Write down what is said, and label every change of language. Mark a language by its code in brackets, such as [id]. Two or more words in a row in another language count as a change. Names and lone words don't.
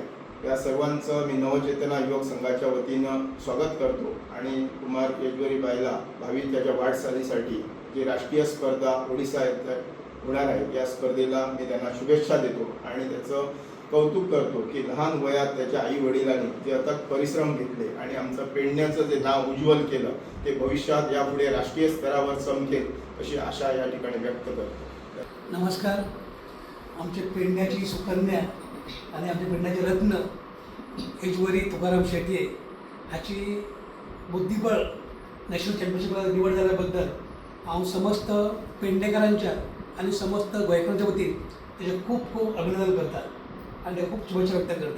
[mr] या सर्वांचं मी नवचेतना युवक संघाच्या वतीनं स्वागत करतो आणि कुमार यजवरी बाईला भावी त्याच्या वाटचालीसाठी जी राष्ट्रीय स्पर्धा ओडिसा येथे होणार आहे या स्पर्धेला मी त्यांना शुभेच्छा देतो आणि त्याचं कौतुक करतो की लहान वयात त्याच्या आई वडिलांनी जे अथक परिश्रम घेतले आणि आमचं पेडण्याचं जे नाव उज्ज्वल केलं ते भविष्यात यापुढे राष्ट्रीय स्तरावर चमकेल अशी आशा या ठिकाणी व्यक्त करतो. नमस्कार. [kok] आमचे पेडण्याची सुकन्या आणि आमचे पेडण्याचे रत्न यजवरी तुकाराम शेट्ये हाची बुद्धिबळ नॅशनल चॅम्पियनशिपला निवड झाल्याबद्दल हांव समस्त पेडणेकारांच्या आणि समस्त गोंयकारांच्या वतीन ताचे खूप खूप अभिनंदन करता आणि खूप शुभेच्छा व्यक्त करता.